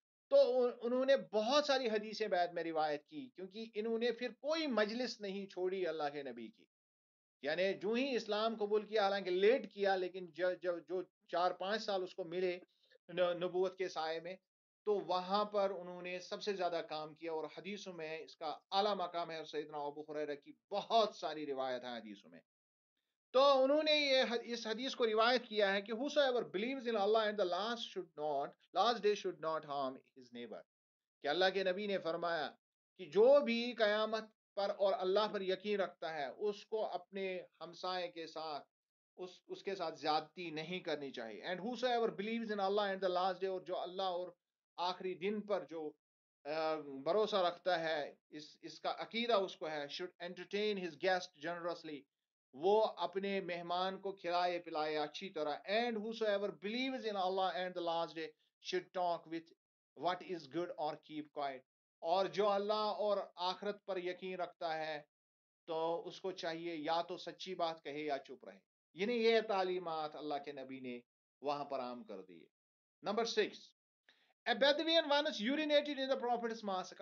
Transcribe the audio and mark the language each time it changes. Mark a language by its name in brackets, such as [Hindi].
[Urdu] تو انہوں نے بہت ساری حدیثیں بعد میں روایت کی، کیونکہ انہوں نے پھر کوئی مجلس نہیں چھوڑی اللہ کے نبی کی، یعنی جو ہی اسلام قبول کیا، حالانکہ لیٹ کیا، لیکن جو 4-5 سال اس کو ملے نبوت کے سائے میں، تو وہاں پر انہوں نے سب سے زیادہ کام کیا، اور حدیثوں میں اس کا اعلیٰ مقام ہے، اور سیدنا ابو ہریرہ کی بہت ساری روایت ہیں حدیثوں میں. تو انہوں نے اس حدیث کو روایت کیا ہے کہ [English] whosoever believes in Allah and the last day should not harm his neighbor. [Urdu] کہ اللہ کے نبی نے فرمایا کہ جو بھی قیامت پر اور اللہ پر یقین رکھتا ہے، اس کو اپنے ہمسائے کے ساتھ اس کے ساتھ زیادتی نہیں کرنی چاہیے. [English] and whosoever believes in Allah and the last day، [Urdu] اور جو اللہ اور آخری دن پر جو بھروسہ رکھتا ہے، اس کا عقیدہ اس کو ہے، [English] should entertain his guest generously، [Urdu] وہ اپنے مہمان کو کھلائے پلائے اچھی طرح. [English] And whosoever believes in Allah and the last day should talk with what is good or keep quiet. [Urdu] اور جو اللہ اور آخرت پر یقین رکھتا ہے تو اس کو چاہیے یا تو سچی بات کہے یا چپ رہے. یعنی یہ تعلیمات اللہ کے نبی نے وہاں پر عام کر دی. [English] Number 6، A Bedouin once urinated in the Prophet's mosque.